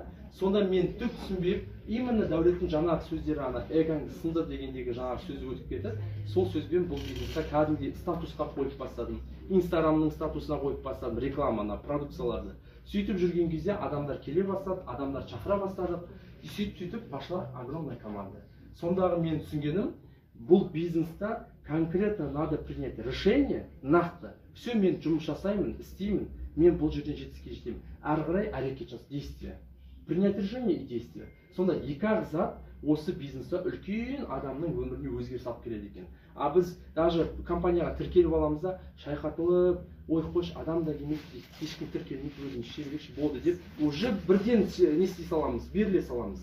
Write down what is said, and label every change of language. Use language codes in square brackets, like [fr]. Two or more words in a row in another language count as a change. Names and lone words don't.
[kk] Сонда мен түк түсінбеп, именно Дәулеттің жаңағы сөздері, ана эгаңды сындыр дегендегі жаңағы сөзі өтіп кетіп, сол сөзбен бұл бизнесқа кәдімгідей статусқа қойып бастадым. Инстаграмның статусына қойып бастадым, рекламаны, продукцияларды. Сөйтіп жүрген кезде адамдар келе бастады, адамдар шақыра бастады. Сөйтіп [ru] пошла огромная команда. [kk] Сондағы мен түсінгенім, бұл бизнеста [ru] конкретно надо принять решение, [kk] нақты. Все, мен жұмыс жасаймын, істеймін, мен бұл жерден жетістікке жетемін. Әрі қарай әрекет жас, действие. [ru] Принять решение и действие. [kk] Сонда екі зат осы бизнесте үлкен адамның өміріне өзгеріс алып келеді екен. А біз даже компанияға тіркеліп аламыз да, шайқатылып, ой қойшы, адам да келмейді, ешкім тіркелмейді, өзін іше берейікші болды деп, уже бірден не істей саламыз, беріле саламыз.